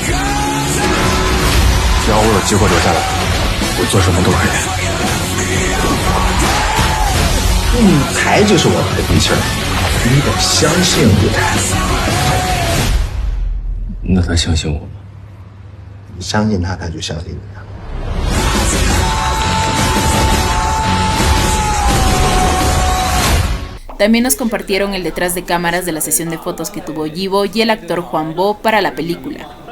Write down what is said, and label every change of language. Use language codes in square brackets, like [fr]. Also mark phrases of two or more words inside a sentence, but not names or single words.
[zh] 只要我有机会留下来，我做什么都可以。舞台就是我们的底气儿，你得相信舞台。那他相信我吗？你相信他，他就相信你啊。 [es] También nos compartieron el detrás de cámaras de la sesión de fotos que tuvo Yibo y el actor Juan Bo para la película.